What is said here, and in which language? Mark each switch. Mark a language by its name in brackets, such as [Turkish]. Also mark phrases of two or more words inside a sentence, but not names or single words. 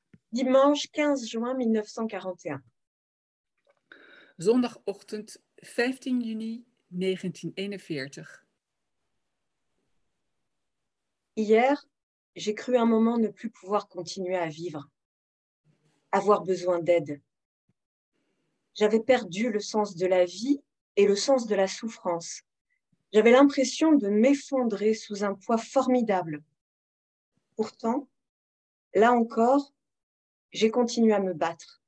[French] Dimanche 15 juin 1941. [Dutch] Zondagochtend 15 juni 1941. [French] Hier, j'ai cru un moment ne plus pouvoir continuer à vivre, avoir besoin d'aide. J'avais perdu le sens de la vie et le sens de la souffrance. J'avais l'impression de m'effondrer sous un poids formidable. Pourtant, là encore, j'ai continué à me battre.